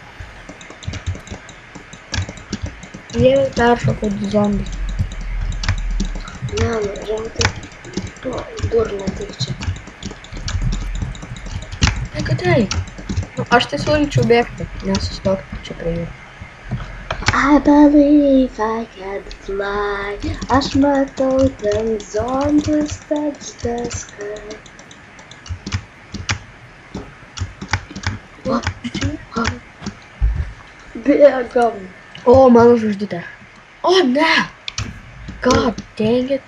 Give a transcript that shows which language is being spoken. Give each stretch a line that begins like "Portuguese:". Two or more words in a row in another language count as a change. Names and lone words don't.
Lithuanian: Jie peršoko 2 zombius. Ne, nu, rimtai. Durna tik čia. Nekatrai. Nu, aš tai siūlyčiau bėgti, nesustokti čia prie jų.
English: I believe I can fly.
Lithuanian: Aš matau ten
English: zombies touch the sky.
Lithuanian: Bėgam. O, mano žvaigždutė. O, ne!
English: God dang it.